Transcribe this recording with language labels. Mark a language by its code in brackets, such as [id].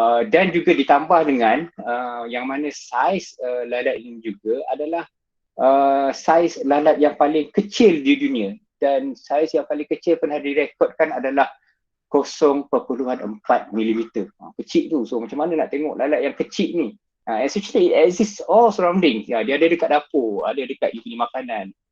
[ms] Dan juga ditambah dengan yang mana saiz lalat ini juga adalah saiz lalat yang paling kecil di dunia, dan saiz yang paling kecil pernah direkodkan adalah 0.4 mm. Kecil tu. So macam mana nak tengok lalat yang kecil ni? [en] Essentially it exists all surrounding. [ms] Dia ada dekat dapur, ada dekat you punya makanan.